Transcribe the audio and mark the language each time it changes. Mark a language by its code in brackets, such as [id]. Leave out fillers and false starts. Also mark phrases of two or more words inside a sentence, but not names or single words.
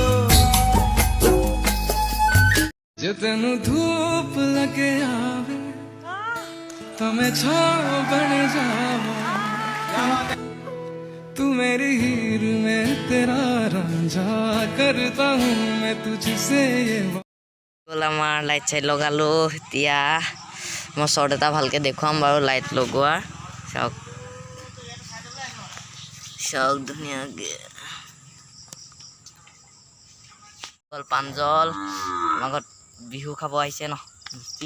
[pa] ਜੋ ਤੈਨੂੰ ਧੁੱਪ ਲੱਗੇ ਆਵੇ ਤਾਂ ਮੈਂ ਛਾਂ ਬਣ ਜਾਵਾਂ, ਤੂੰ ਮੇਰੀ ਹੀਰ ਮੈਂ ਤੇਰਾ ਰਾਂਝਾ, [hi] करता हूँ मैं तुझसे ये [as] আমাৰ লাইট চাইট লগালো। এতিয়া মই শ্বৰ্ট এটা ভালকৈ দেখুৱাম বাৰু লাইট লগোৱাৰ। চাওক চাওক ধুনীয়াকৈ পাঞ্জল আমাৰ ঘৰত বিহু খাব আহিছে ন মিস্ত্ৰী।